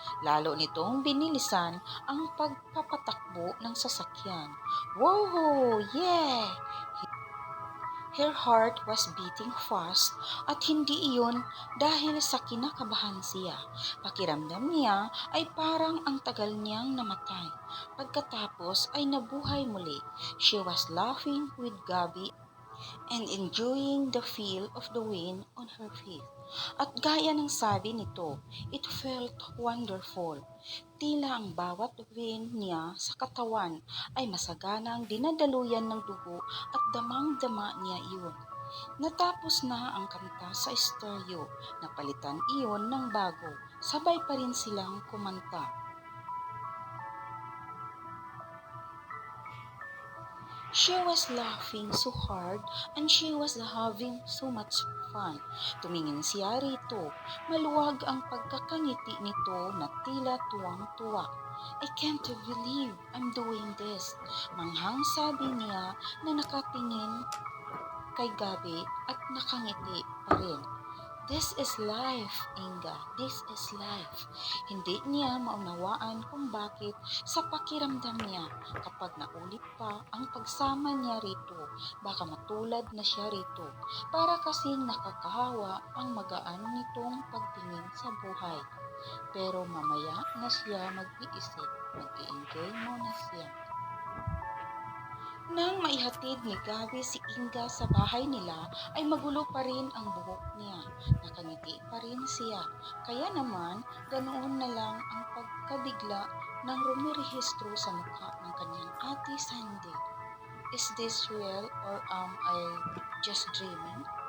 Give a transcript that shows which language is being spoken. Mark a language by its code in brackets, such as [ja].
[tl] Lalo nitong binilisan ang pagpapatakbo ng sasakyan. "Whoa! Yeah!" [en] Her heart was beating fast [tl] at hindi iyon dahil sa kinakabahan siya. Pakiramdam niya ay parang ang tagal niyang namatay. Pagkatapos ay nabuhay muli. [en] She was laughing with Gabby and enjoying the feel of the wind on her face. [tl] At gaya ng sabi nito, [en] it felt wonderful. [tl] Tila ang bawat wind niya sa katawan ay masaganang dinadaluyan ng dugo at damang-dama niya iyon. Natapos na ang kanta sa stereo, napalitan iyon ng bago, sabay pa rin silang kumanta. [en] She was laughing so hard and she was having so much fun. [tl] Tumingin siya rito. Maluwag ang pagkakangiti nito na tila tuwang-tuwa. [en] "I can't believe I'm doing this." [tl] Manghang sabi niya na nakatingin kay Gabi at nakangiti pa rin. [en] "This is life, Inga. This is life." [tl] Hindi niya maunawaan kung bakit sa pakiramdam niya kapag naulit pa ang pagsama niya rito, baka matulad na siya rito. Para kasing nakakahawa ang magaan nitong pagtingin sa buhay. Pero mamaya na siya mag-iisip, mag-i-enjoy muna siya. Nang maihatid ni Gabi si Inga sa bahay nila ay magulo pa rin ang buhok niya. Nakangiti pa rin siya. Kaya naman ganoon na lang ang pagkabigla ng rumirehistro sa mukha ng kanyang ate Sandy. [en] "Is this real or am I just dreaming?"